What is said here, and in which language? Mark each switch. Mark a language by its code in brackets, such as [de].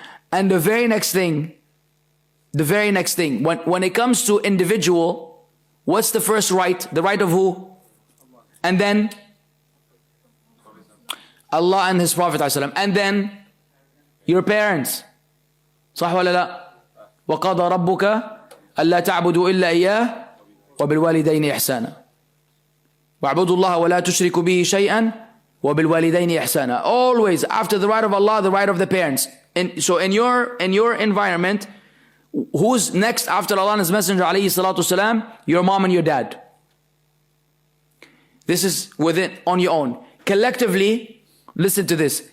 [en] And the very next thing, when it comes to individual, what's the first right? The right of who? And then Allah and His Prophet ﷺ, and then your parents. [ar] صح ولا لا؟ وقضى ربك ألا تعبدوا إلا إياه وبالوالدين إحسانا واعبدوا الله ولا تشركوا به شيئا وبالوالدين إحسانا. [en] Always after the right of Allah, the right of the parents. So in your environment, who's next after Allah and His Messenger alayhi salatu salam? Your mom and your dad. This is within on your own. Collectively, listen to this.